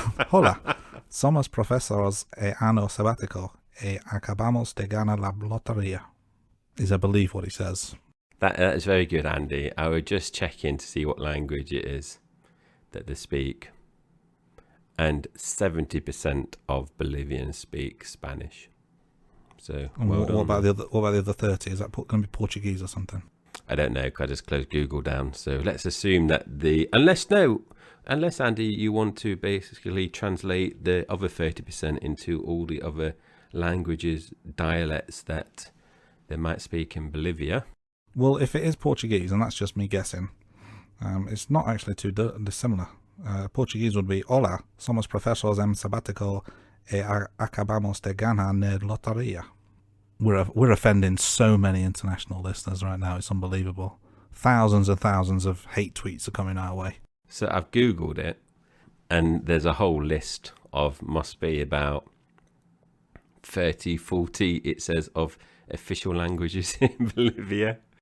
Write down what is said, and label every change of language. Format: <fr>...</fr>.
<es>Hola, somos profesores en año sabático acabamos de ganar la lotería,"</es> <en>is, I believe, what he says. That is very good, Andy. I would just check in to see what language it is that they speak. And 70% of Bolivians speak Spanish. So, well done. What about the other 30? Is that going to be Portuguese or something? I don't know, because I just closed Google down. So let's assume that unless Andy, you want to basically translate the other 30% into all the other languages, dialects that they might speak in Bolivia. Well, if it is Portuguese, and that's just me guessing, it's not actually too dissimilar. Portuguese would be,</en> <es>"Hola, somos profesores en sabático e acabamos de ganar la lotería."</es> <en>We're offending so many international listeners right now. It's unbelievable. Thousands and thousands of hate tweets are coming our way. So I've Googled it, and there's a whole list of, must be about 30, 40, it says, of official languages in Bolivia.</en>